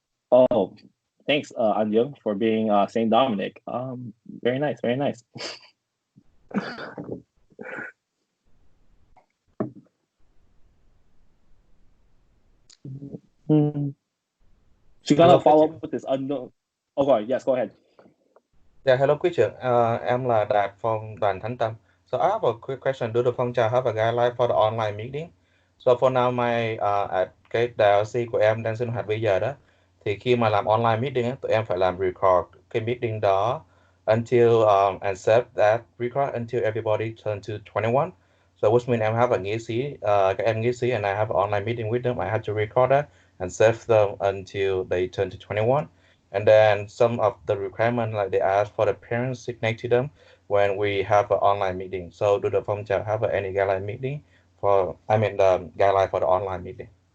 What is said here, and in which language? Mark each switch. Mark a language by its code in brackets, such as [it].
[en] Oh, thanks, Anjung, for being Saint Dominic. Very nice, very nice. She's gonna follow up with this unknown. Oh, go ahead. Yes, go ahead. Yeah, hello [vi] quý trưởng. Em là Đạt [en] from [vi] đoàn Thánh Tâm. [en] So I have a quick question. Do the phong trào have a guideline for the online meeting? [vi] So for now, at cái DLC của em đang sinh hoạt bây giờ đó, thì khi mà làm [en] online meeting [vi] á, tụi em phải làm [en] record [vi] cái meeting đó [en] until and save that record until everybody turn to 21. So which means [vi] em [en] have a [vi] nghĩa sĩ, các em nghĩa sĩ, [en] and I have an online meeting with them. I have to record that and save them until they turn to 21. And then some of the requirements, like they ask for the parents signate to them when we have an online meeting. So do the phong trào have any guideline meeting the guideline for the online meeting?